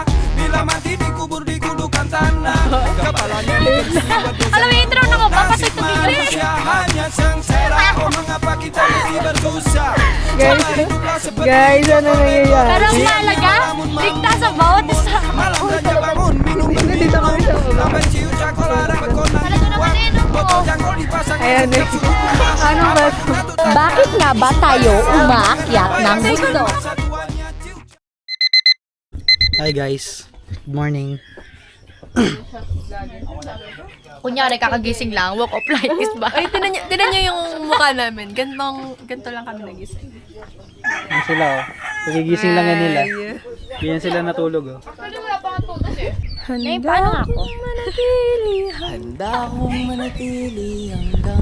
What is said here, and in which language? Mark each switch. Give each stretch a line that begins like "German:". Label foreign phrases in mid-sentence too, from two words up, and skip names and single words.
Indonesian: Bila mati dikubur di gundukan tanah. Kepalanya dikasih wedus.
Filipino: Alam mo, intro na ko, papasok to video.
Indonesian: Manusia hanya sengsara. Oh mengapa kita mesti bersusah?
Filipino: Guys,
Indonesian: Coba hiduplah seperti
Filipino: guys, ano nangyayari? Pero ang mahalaga, ligtas sa bawat isa.
Indonesian: malam saja bangun minum
Filipino: Dito kami sa baba.
Indonesian: Lamban ciu cangkol ada berkonang
Filipino: Talaga naman eh, no?
Indonesian: botol cangkol dipasang
Filipino: Ayan eh. Ano ba ito? Bakit nga ba tayo umaakyat ng gusto?
English: Hi guys, good morning.
Filipino: Kunyari, kakagising lang,
English: walk of life is ba?
Filipino: Ay, tinan nyo yung mukha namin. Ganto lang kami nagising. Yan sila oh. Nagigising lang yan nila. Ganyan sila natulog oh. Eh, paano nga ako?
Indonesian: Handa akong manatili hanggang